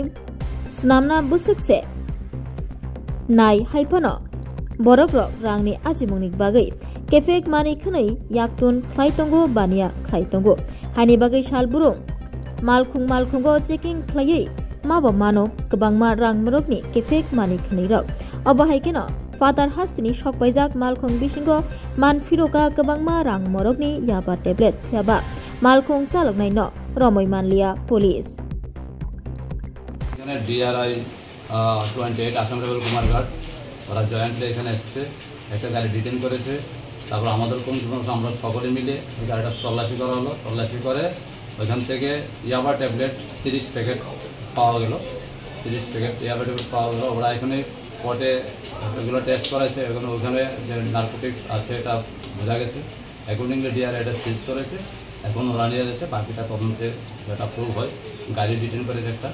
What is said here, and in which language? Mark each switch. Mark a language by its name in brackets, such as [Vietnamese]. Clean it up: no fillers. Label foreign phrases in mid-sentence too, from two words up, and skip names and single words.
[Kok Borok] Snamna busukse Nai Haipono Borokrok Rangni Ajimungnik Bagai Kefek Mani Khanai Yaktun Klaitongo Bania Klaitongo Hani Bagai Shalburung Malkungo checking Klai Mabo Mano Kabangma Rang Morokni Kefek Mani Khanai Rok Obahaikeno Fatar Hastini Shokbaijak Malkung Bishingo Man Firoka Kabangma Rang Morokni Yaba tablet Yaba Malkung Chaloknai no Romoi Manlia Police [Bangla] DRI 28 আসাম রেবেল কুমারঘাট ওরা জয়েন্টলি এখানে এসেছে একটা গাড়ি ডিটেন করেছে তারপর আমাদের কোন আমরা সকলে মিলে এই গাড়িটা তল্লাশি করা হলো তল্লাশি করে ওইখান থেকে ইয়াবা ট্যাবলেট 30 প্যাকেট পাওয়া গেল 30 প্যাকেট ইয়াবা ট্যাবলেট পাওয়া গেল ওরা এখানে স্পটে এগুলো টেস্ট করেছে এবং ওখানে যে নার্কোটিক্স আছে এটা বোঝা গেছে অ্যাকর্ডিংলি ডিআরআই এটা সিজ করেছে এখন ওরা নিয়ে যাচ্ছে বাকিটা তদন্তে যেটা প্রুভ হয় গাড়ি ডিটেন করেছে একটা